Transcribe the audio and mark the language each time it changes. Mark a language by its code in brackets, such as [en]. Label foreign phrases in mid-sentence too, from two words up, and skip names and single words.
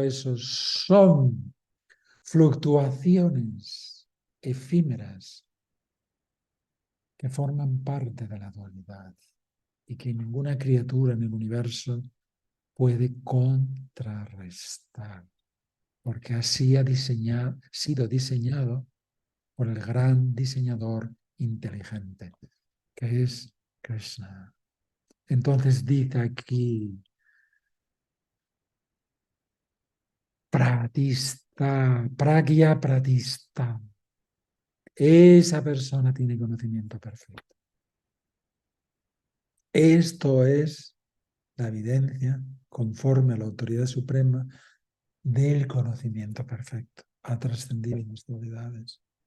[es] eso son fluctuaciones efímeras que forman parte de la dualidad y que ninguna criatura en el universo puede contrarrestar, porque así ha sido diseñado por el gran diseñador inteligente, que es Krishna. Entonces dice aquí, [sa] प्रतिष्ठिता, प्रज्ञा प्रतिष्ठिता. [es] Esa persona tiene conocimiento perfecto. Esto es la evidencia, conforme a la autoridad suprema, del conocimiento perfecto. Ha trascendido las dualidades.